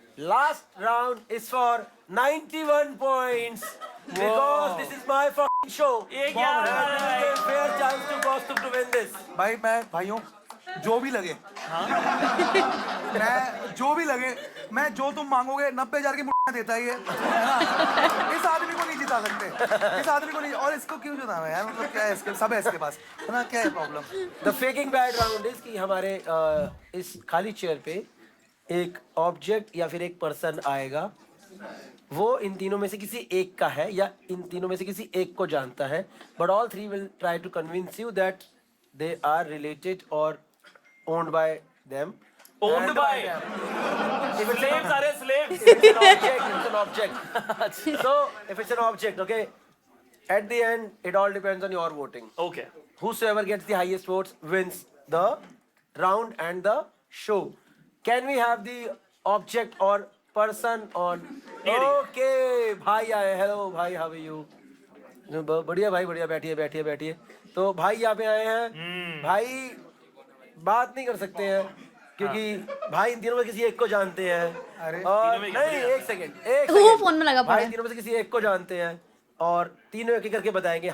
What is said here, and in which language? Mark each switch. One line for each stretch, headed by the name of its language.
English: Last round is for 91 points because this is my fucking show.
Hindi: ये क्या
English: And
Hindi: है?
English: this is a fair chance to Kaustubh to win this.
Hindi: भाई मैं भाइयों जो भी लगे मैं जो भी लगे मैं जो तुम मांगोगे 90,000 की मुट्ठा देता है ये, है ना? इस आदमी को नहीं जिता सकते, इस आदमी को नहीं, और इसको क्यों जिताना है यार? मतलब क्या है इसके, सब है इसके पास, है ना? क्या है problem?
English: The faking bad round is
Hindi: कि हमारे इस खाली चेयर पे एक ऑब्जेक्ट या फिर एक पर्सन आएगा, वो इन तीनों में से किसी एक का है या इन तीनों में से किसी एक को जानता है,
English: But all three will try to convince you that they are related और owned by them. Owned by slaves are slaves. It's an object. So if it's an object, okay, at the end it all depends on your voting. Okay. Whosoever gets the highest votes wins the round and the show. Can we have the object or person on?
Hindi: Okay, भाई आए.
English: Hello भाई, how are you?
Hindi: बढ़िया भाई, बढ़िया, बैठिए बैठिए बैठिए. तो भाई यहाँ पे आए हैं. भाई बात नहीं कर सकते हैं क्योंकि भाई इन तीनों में किसी एक को जानते हैं. और नहीं, एक सेकंड वो फोन में लगा भाई पड़ा है. तीनों में से किसी एक को जानते हैं और तीनों एक एक करके बताएंगे.